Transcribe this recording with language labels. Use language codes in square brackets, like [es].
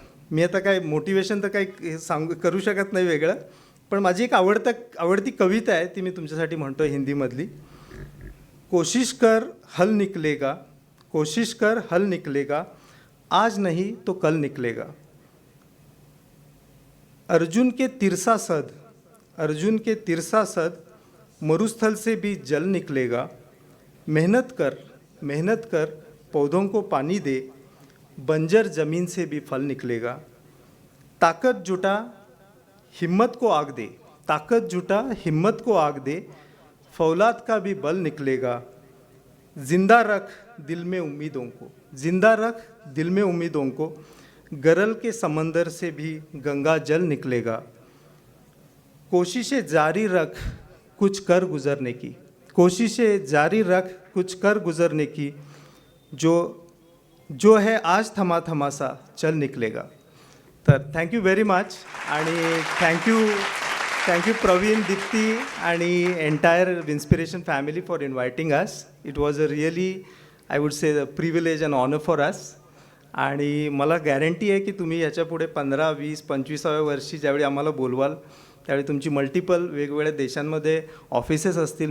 [mr] मी आता काय मोटिवेशन तर काही करू शकत नाही वेगळं, पण माझी एक आवडती कविता आहे ती मी तुमच्यासाठी म्हणतो हिंदीमधली. [hi] कोशिश कर हल निकलेगा, कोशिश कर हल निकलेगा, आज नहीं तो कल निकलेगा. अर्जुन के तिरसा सद, अर्जुन के तिरसा सद, मरुस्थल से भी जल निकलेगा. मेहनत कर पौधों को पानी दे, बंजर ज़मीन से भी फल निकलेगा. ताकत जुटा हिम्मत को आग दे, ताकत जुटा हिम्मत को आग दे, फौलाद का भी बल निकलेगा. जिंदा रख दिल में उम्मीदों को, जिंदा रख दिल में उम्मीदों को, गरल के समंदर से भी गंगा जल निकलेगा. कोशिशें जारी रख कुछ कर गुजरने की, कोशिशें जारी रख कुछ कर गुजरने की, जो है आज थमा थमा सा चल निकलेगा. [en] तर thank you very much. आणि thank you Praveen, Deepti आणि entire inspiration family for inviting us. It was a really I would say the privilege and honour for us. [mr] आणि मला गॅरंटी आहे की तुम्ही याच्यापुढे 15, 20, 25व्या वर्षी ज्यावेळी आम्हाला बोलवाल त्यावेळी तुमची मल्टिपल वेगवेगळ्या देशांमध्ये ऑफिसेस असतील.